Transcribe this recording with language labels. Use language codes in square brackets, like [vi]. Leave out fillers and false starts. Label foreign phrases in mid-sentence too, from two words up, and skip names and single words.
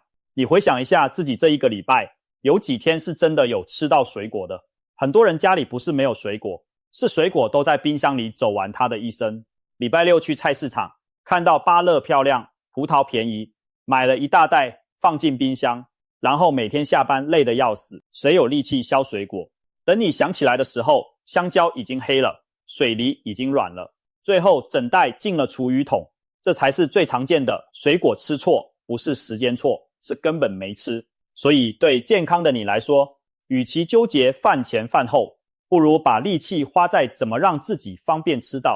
[zh] 你回想一下自己這一個禮拜，有幾天是真的有吃到水果的？很多人家裡不是沒有水果，是水果都在冰箱裡走完它的一生。禮拜六去菜市場，看到芭樂漂亮，葡萄便宜，買了一大袋放進冰箱，然後每天下班累得要死，誰有力氣削水果？等你想起來的時候，香蕉已經黑了，水梨已經軟了，最後整袋進了廚餘桶。這才是最常見的水果吃錯，不是時間錯，是根本沒吃。所以对健康的你來說，與其糾結飯前飯後，不如把力氣花在怎麼讓自己方便吃到。